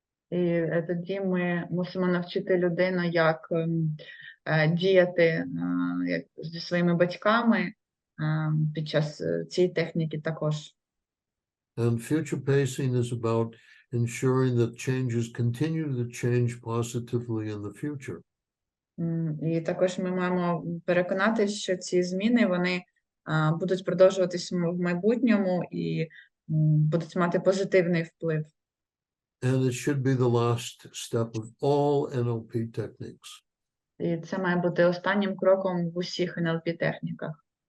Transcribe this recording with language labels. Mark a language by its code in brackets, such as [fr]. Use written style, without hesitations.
[uk] І тоді ми мусимо навчити людину, як діяти зі своїми батьками під час цієї техніки також. [en] And future pacing is about ensuring that changes continue to change positively in the future. [uk] І також ми маємо переконатися, що ці зміни, вони будуть продовжуватись в майбутньому і будуть мати позитивний вплив. [en] And it should be the last step of all NLP techniques. [uk] І це має бути останнім кроком в усіх НЛП-техніках.